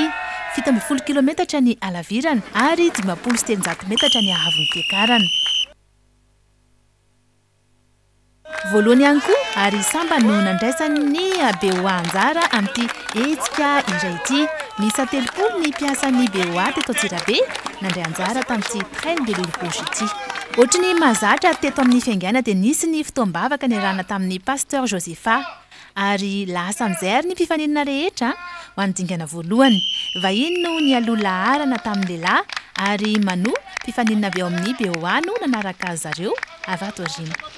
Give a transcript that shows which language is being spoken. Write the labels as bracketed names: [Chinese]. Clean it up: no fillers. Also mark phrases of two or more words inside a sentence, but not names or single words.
[Malagasy] 70 kilometatra ny alavirana ary 700 metatra ny ahavon'ny fiakarana. Voalohany ihany koa ary samba no nandraisany ny BOA anjara amin'ity hetsika iray ity. Miisa 30 ny mpiasan'ny BOA teto Antsirabe nandray anjara tamin'ity trail de l'île rouge ity. Ohatry ny mazatra teto amin'ny fiaingana dia nisy ny fotoam-bavaka niarahana tamin'ny pasteur Josepha ary lasa amin'izay ary ny mpifaninana rehetra ho an'ny dingana voalohany. Vahiny no nialoha laharana tamin'ny lehilahy ary Manu mpifaninana avy ao amin'ny BOA no nanaraka azy zareo avy ato aoriana.